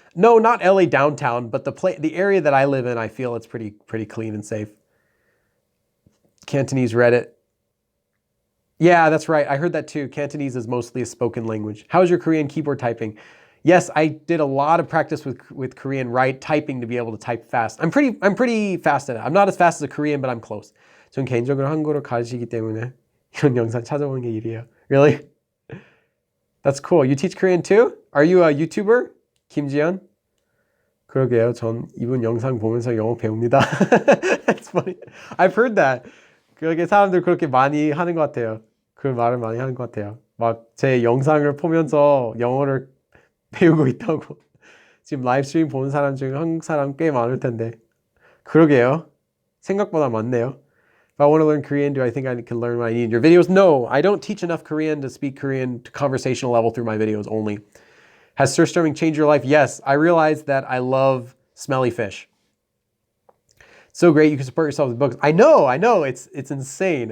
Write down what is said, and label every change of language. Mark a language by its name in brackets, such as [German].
[English] No, not LA downtown, but the area that I live in, I feel it's pretty clean and safe. Cantonese Reddit. Yeah, that's right. I heard that too. Cantonese is mostly a spoken language. How's your Korean keyboard typing? Yes, I did a lot of practice with Korean typing to be able to type fast. I'm pretty fast at it. I'm not as fast as a Korean, but I'm close. [Korean] 전 개인적으로 한국어를 가르치기 때문에 이런 영상 찾아보는 게 일이에요. [English] Really? That's cool. You teach Korean too? Are you a YouTuber? 김지연? [Korean] 그러게요. 전 이분 영상 보면서 영어 배웁니다. [English] That's funny. I've heard that. [Korean] 그렇게 사람들 그렇게 많이 하는 것 같아요. 그 말을 많이 하는 것 같아요. 막 제 영상을 보면서 영어를 배우고 있다고. 지금 라이브스트림 보는 사람 중에 한국 사람 꽤 많을 텐데. 그러게요. 생각보다 많네요. [English] If I want to learn Korean, do I think I can learn what I need in your videos? No, I don't teach enough Korean to speak Korean to conversational level through my videos only. Has surströmming changed your life? Yes, I realized that I love smelly fish. So great, you can support yourself with books. I know, it's insane.